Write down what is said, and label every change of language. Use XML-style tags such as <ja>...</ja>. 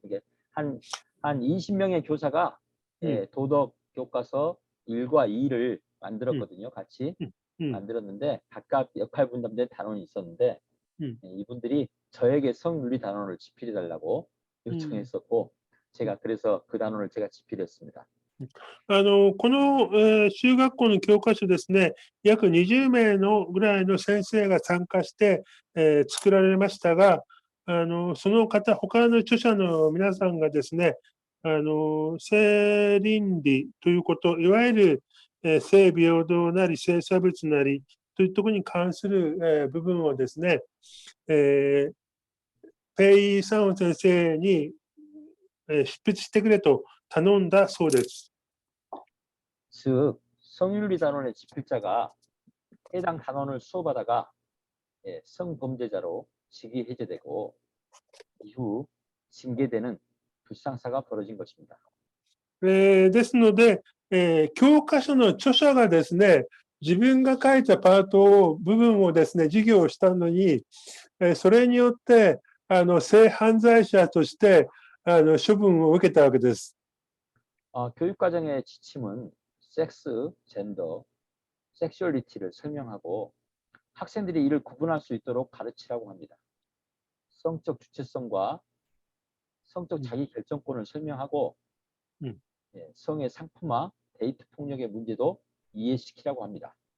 <ko>이게 한 20명의 교사가 도덕 교과서 1과 2를 만들었거든요. 같이 만들었는데 각각 역할 분담된 단원이 있었는데 이분들이 저에게 성윤리 단원을 집필해달라고 요청했었고 제가 그래서 그 단원을 제가 집필했습니다.</ko> <ja>この、中学校の教科書ですね、約20名のぐらいの先生が参加して、作られましたが、その他の著者の皆さんがですね、性倫理ということ、いわゆる、性平等なり性差別なりというところに関する、部分をですね、ペイ・サン先生に、執筆してくれと頼んだそうです。</ja> <ko>즉 성윤리 단원의 집필자가 해당 단원을 수업하다가 성범죄자로 직위 해제되고 이후 징계되는 불상사가 벌어진 것입니다.</ko> <ja>ですので、教科書の著者がですね、自分が書いた部分をですね、授業をしたのに、それによって、性犯罪者として、処分を受けたわけです。</ja> <ko>교육과정의 지침은 섹스, 젠더, 섹슈얼리티를 설명하고 학생들이 이를 구분할 수 있도록 가르치라고 합니다. 성적 주체성과 성적 자기 결정권을 설명하고 성의 상품화, 데이트 폭력의 문제도 이해시키라고 합니다.</ko>